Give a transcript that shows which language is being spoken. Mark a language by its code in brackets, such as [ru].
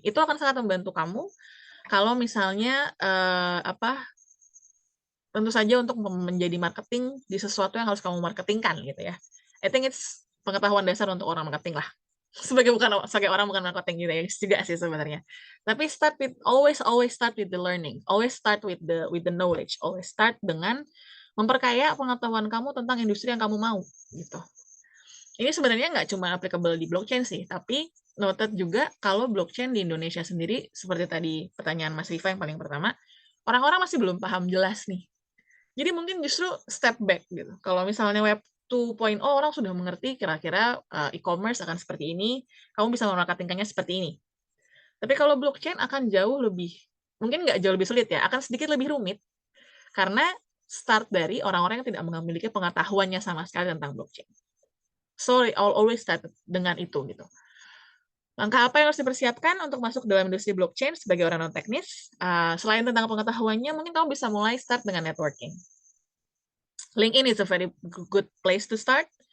[id] Itu akan sangat membantu kamu kalau misalnya tentu saja untuk menjadi marketing di sesuatu yang harus kamu marketingkan gitu ya. [en] I think it's [id] pengetahuan dasar untuk orang marketing lah. Sebagai orang bukan marketing gitu ya juga sih sebenarnya. Tapi [en] always start with the learning. Always start with the knowledge. Always start [id] dengan memperkaya pengetahuan kamu tentang industri yang kamu mau gitu. Ini sebenarnya nggak cuma applicable di blockchain sih, tapi noted juga kalau blockchain di Indonesia sendiri, seperti tadi pertanyaan Mas Rifa yang paling pertama, orang-orang masih belum paham jelas nih. Jadi mungkin justru [en] step back [id] gitu. Kalau misalnya Web 2.0 orang sudah mengerti kira-kira e-commerce akan seperti ini, kamu bisa memarketingkannya seperti ini. Tapi kalau blockchain akan jauh lebih, mungkin nggak jauh lebih sulit ya, akan sedikit lebih rumit, karena start dari orang-orang yang tidak memiliki pengetahuannya sama sekali tentang blockchain. [en] So I'll always start [id] dengan itu gitu. Langkah apa yang harus dipersiapkan untuk masuk dalam industri blockchain sebagai orang non teknis? Selain tentang pengetahuannya, mungkin kamu bisa mulai start dengan networking. [en] LinkedIn is a very good place to start.